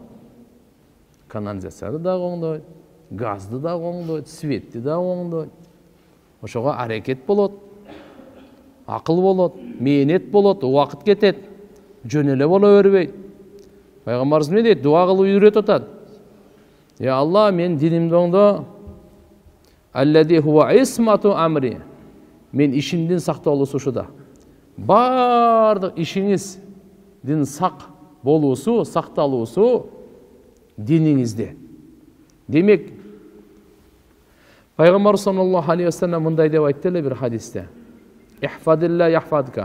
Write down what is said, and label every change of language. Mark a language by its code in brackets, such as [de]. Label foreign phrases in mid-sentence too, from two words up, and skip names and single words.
[ky] Канализацияны да оңдойт, газды да оңдойт, светти да оңдойт. Ошого аракет болот, акыл болот, мээнет болот, убакыт кетет, жөн эле боло бербейт. Пайгамбарыбыз эмне дейт? Дуа кылып үйрөтүп атат. Я Алла, мен динимди оңдо. [ar] الذي هو عصمة أمري. [ky] Мен ишимдин сакталуусу ушуда. Бардык ишиңиздин сак болуусу, сакталуусу диниңизде. Демек, Пайгамбар [ar] صلى الله عليه وسلم [ky] мындай деп айтты эле бир хадисте: [ar] احفظ الله يحفظك.